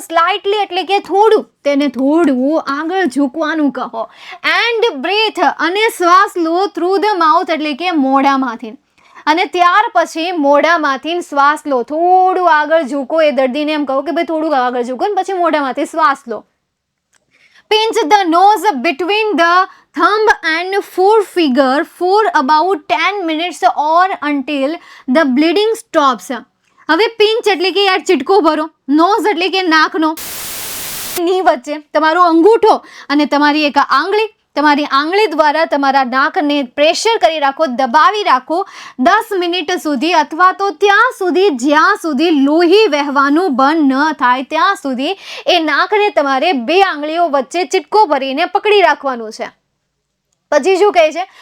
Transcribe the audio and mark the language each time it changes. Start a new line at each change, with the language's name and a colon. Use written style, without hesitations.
Gujarati: Slightly એટલે કે થોડું, તેને થોડું આગળ ઝૂકવાનું કહો.
English: and breathe,
Gujarati: અને શ્વાસ લો,
English: through the mouth
Gujarati: એટલે કે મોઢામાંથી, અને ત્યાર પછી મોઢામાંથી શ્વાસ લો. થોડું આગળ ઝૂકો. એ દર્દીને એમ કહો કે ભાઈ થોડું આગળ ઝૂકો, ને પછી મોઢામાંથી શ્વાસ લો.
English: Pinch the nose between the thumb and forefinger for about 10 minutes or until the bleeding stops.
Gujarati: હવે પિંચ એટલે કે યાર ચીટકો ભરો. નોઝ એટલે કે નાકનો, ની વચ્ચે તમારો અંગૂઠો અને તમારી એક આંગળી, તમારી આંગળી દ્વારા તમારા નાકને પ્રેશર કરી રાખો, દબાવી રાખો 10 મિનિટ સુધી, અથવા તો ત્યાં સુધી જ્યાં સુધી લોહી વહેવાનું બંધ ન થાય ત્યાં સુધી એ નાકને તમારે બે આંગળીઓ વચ્ચે ચીટકો ભરીને પકડી રાખવાનું છે. પછી શું કહે છે?